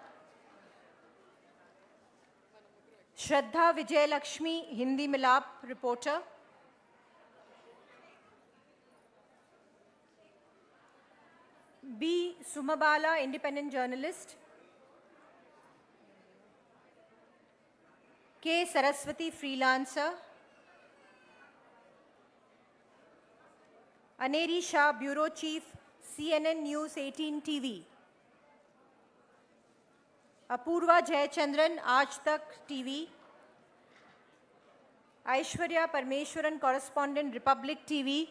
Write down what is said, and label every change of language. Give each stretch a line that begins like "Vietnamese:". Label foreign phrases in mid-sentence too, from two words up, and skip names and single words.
English: Shraddha Vijayalakshmi, Hindi Milap, Reporter. B. Sumabala, Independent Journalist. K. Saraswati, Freelancer. Aneri Shah, Bureau Chief, CNN News 18 TV. Apurva Jayachandran, Aaj Tak TV. Aishwarya Parmeshwaran, Correspondent, Republic TV.